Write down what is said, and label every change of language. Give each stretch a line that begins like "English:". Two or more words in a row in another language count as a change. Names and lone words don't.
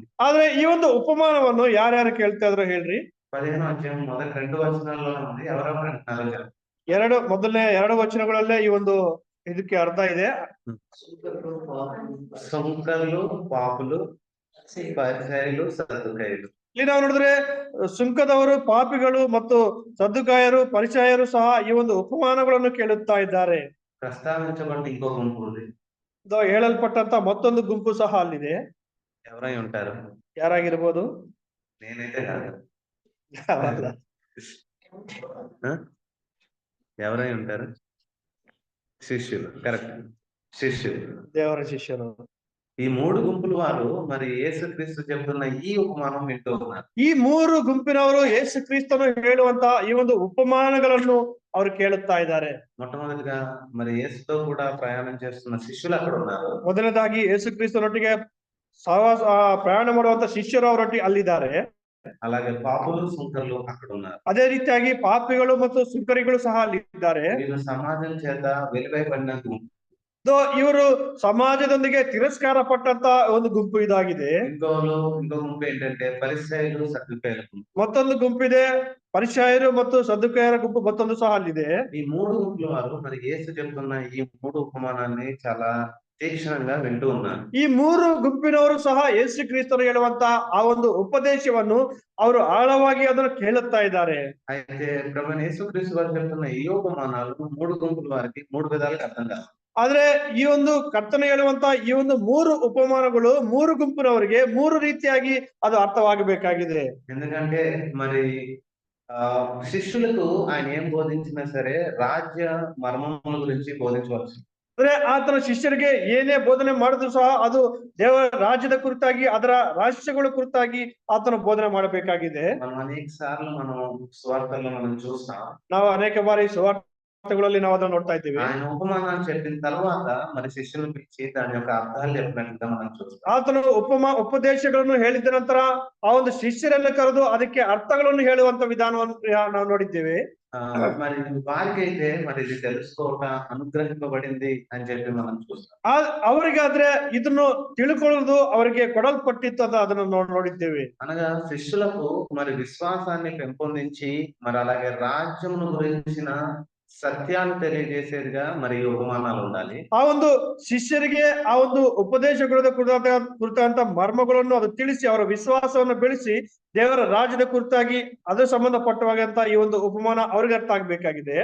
Kannada: ಆದ್ರೆ ಈ ಒಂದು ಉಪಮಾನವನ್ನು ಯಾರ್ಯಾರು ಕೇಳ್ತಾ ಇದ್ರು ಹೇಳ್ರಿ?
Telugu: 15వ అధ్యాయం మొదటి 2 వచనాల్లోనే ఉంది. ఎవరెవరు అంటున్నారో చెప్పండి.
Kannada: ಮೊದಲನೇ 2 ವಚನಗಳಲ್ಲೇ ಈ ಒಂದು ಇದಕ್ಕೆ ಅರ್ಥ ಇದೆ.
Telugu: సుంకరులు, పాపులు, పరిసయ్యులు, సద్దూకయ్యులు.
Kannada: ಇಲ್ಲಿ ನಾವು ನೋಡಿದ್ರೆ ಸುಂಕದವರು, ಪಾಪಿಗಳು ಮತ್ತು ಸದ್ದುಕಾಯರು, ಪರಿಸಯರು ಸಹ ಈ ಒಂದು ಉಪಮಾನಗಳನ್ನು ಕೇಳುತ್ತಾ ಇದ್ದಾರೆ.
Telugu: ప్రస్తావించబడిన ఇంకో గుంపు ఉంది.
Kannada: ಹೇಳಲ್ಪಟ್ಟಂತ ಮತ್ತೊಂದು ಗುಂಪು ಸಹ ಅಲ್ಲಿದೆ.
Telugu: ఎవరై ఉంటారు?
Kannada: ಯಾರಾಗಿರ್ಬೋದು?
Telugu: నేనైతే కాదు.
Kannada: ಅಲ್ಲ.
Telugu: ఎవరై ఉంటారు? శిష్యులు. కరెక్ట్, శిష్యులు,
Kannada: ದೇವರ ಶಿಷ್ಯರು.
Telugu: ఈ 3 గుంపుల వారు మరి యేసుక్రీస్తు చెబుతున్న ఈ ఉపమానం వింటూ ఉన్నారు.
Kannada: ಈ 3 ಗುಂಪಿನವರು ಯೇಸು ಕ್ರಿಸ್ತನು ಹೇಳುವಂತ ಈ ಒಂದು ಉಪಮಾನಗಳನ್ನು ಅವರು ಕೇಳುತ್ತಾ ಇದ್ದಾರೆ.
Telugu: మొట్టమొదటిగా మరి యేసుతో కూడా ప్రయాణం చేస్తున్న శిష్యులు అక్కడ ఉన్నారు.
Kannada: ಮೊದಲನೇದಾಗಿ ಯೇಸು ಕ್ರಿಸ್ತನೊಟ್ಟಿಗೆ ಪ್ರಯಾಣ ಮಾಡುವಂತ ಶಿಷ್ಯರು ಅವರೊಟ್ಟಿಗೆ ಅಲ್ಲಿದ್ದಾರೆ.
Telugu: అలాగే పాపులు, సుంకరులు అక్కడ ఉన్నారు.
Kannada: ಅದೇ ರೀತಿಯಾಗಿ ಪಾಪಿಗಳು ಮತ್ತು ಸುಂಕರಿಗಳು ಸಹ ಅಲ್ಲಿದ್ದಾರೆ.
Telugu: వీళ్ళు సమాజం చేత వెలివేయబడిన గుంపు.
Kannada: ಇವರು ಸಮಾಜದೊಂದಿಗೆ ತಿರಸ್ಕಾರ ಪಟ್ಟಂತ ಒಂದು ಗುಂಪು ಇದಾಗಿದೆ.
Telugu: ఇంకో గుంపు ఏంటంటే పరిసయ్యులు, సద్దూకయ్యుల గుంపు.
Kannada: ಮತ್ತೊಂದು ಗುಂಪಿದೆ, ಪರಿಸಯರು ಮತ್ತು ಸದ್ದುಕಾಯರ ಗುಂಪು ಮತ್ತೊಂದು ಸಹ ಅಲ್ಲಿದೆ.
Telugu: ఈ 3 గుంపుల వారు మరి యేసు చెబుతున్న ఈ 3 ఉపమానాన్ని చాలా తీక్షణంగా వింటూ ఉన్నారు.
Kannada: ಈ 3 ಗುಂಪಿನವರು ಸಹ ಯೇಸು ಕ್ರಿಸ್ತನು ಹೇಳುವಂತ ಆ ಒಂದು ಉಪದೇಶವನ್ನು ಅವರು ಆಳವಾಗಿ ಅದನ್ನು ಕೇಳುತ್ತಾ ಇದ್ದಾರೆ.
Telugu: అయితే ప్రభువైన యేసుక్రీస్తు వారు చెప్తున్న ఈ ఉపమానాలు 3 గుంపుల వారికి 3 విధాలుగా అర్థం కాదు.
Kannada: ಆದ್ರೆ ಈ ಒಂದು ಕರ್ತನು ಹೇಳುವಂತ ಈ ಒಂದು 3 ಉಪಮಾನಗಳು 3 ಗುಂಪಿನವರಿಗೆ 3 ರೀತಿಯಾಗಿ ಅದು ಅರ್ಥವಾಗಬೇಕಾಗಿದೆ.
Telugu: ఎందుకంటే మరి శిష్యులకు ఆయన ఏం బోధించినా సరే రాజ్య మర్మముల గురించి బోధించవచ్చు.
Kannada: ಅಂದ್ರೆ ಆತನ ಶಿಷ್ಯರಿಗೆ ಏನೇ ಬೋಧನೆ ಮಾಡಿದ್ರು ಸಹ ಅದು ದೇವರ ರಾಜ್ಯದ ಕುರಿತಾಗಿ, ಅದರ ರಹಸ್ಯಗಳ ಕುರಿತಾಗಿ ಆತನ ಬೋಧನೆ ಮಾಡಬೇಕಾಗಿದೆ.
Telugu: మనం అనేక సార్లు సువార్తల్లో మనం చూస్తాం.
Kannada: ನಾವು ಅನೇಕ ಬಾರಿ ಸುವಾರ್ತೆಗಳಲ್ಲಿ ನಾವು ಅದನ್ನು ನೋಡ್ತಾ ಇದ್ದೀವಿ.
Telugu: ఆయన ఉపమానాలు చెప్పిన తర్వాత మరి శిష్యులను పిలిచి దాని యొక్క అర్థాలు చెప్పినట్లుగా మనం చూస్తాం.
Kannada: ಆತನು ಉಪದೇಶಗಳನ್ನು ಹೇಳಿದ ನಂತರ ಆ ಒಂದು ಶಿಷ್ಯರನ್ನು ಕರೆದು ಅದಕ್ಕೆ ಅರ್ಥಗಳನ್ನು ಹೇಳುವಂತ ವಿಧಾನವನ್ನು ನಾವು ನೋಡಿದ್ದೇವೆ.
Telugu: మరి వారికైతే మరి ఇది తెలుసుకోవట అనుగ్రహింపబడింది అని చెప్పి మనం చూస్తాం.
Kannada: ಅವರಿಗಾದ್ರೆ ಇದನ್ನು ತಿಳ್ಕೊಳ್ಳೋದು ಅವರಿಗೆ ಕೊಡಲ್ಪಟ್ಟಿತ್ತು ಅಂತ ಅದನ್ನು ನೋಡಿದ್ದೇವೆ.
Telugu: అనగా శిష్యులకు మరి విశ్వాసాన్ని పెంపొందించి మరి అలాగే రాజ్యమును గురించిన సత్యాన్ని తెలియజేసేదిగా మరి ఉపమానాలు ఉండాలి.
Kannada: ಆ ಒಂದು ಶಿಷ್ಯರಿಗೆ ಆ ಒಂದು ಉಪದೇಶಗಳ ಕುರಿತಂತ ಮರ್ಮಗಳನ್ನು ಅದು ತಿಳಿಸಿ ಅವರ ವಿಶ್ವಾಸವನ್ನು ಬೆಳೆಸಿ ದೇವರ ರಾಜ್ಯದ ಕುರಿತಾಗಿ ಅದು ಸಂಬಂಧಪಟ್ಟವಾಗಂತ ಈ ಒಂದು ಉಪಮಾನ ಅವ್ರಿಗೆ ಅರ್ಥ ಆಗ್ಬೇಕಾಗಿದೆ.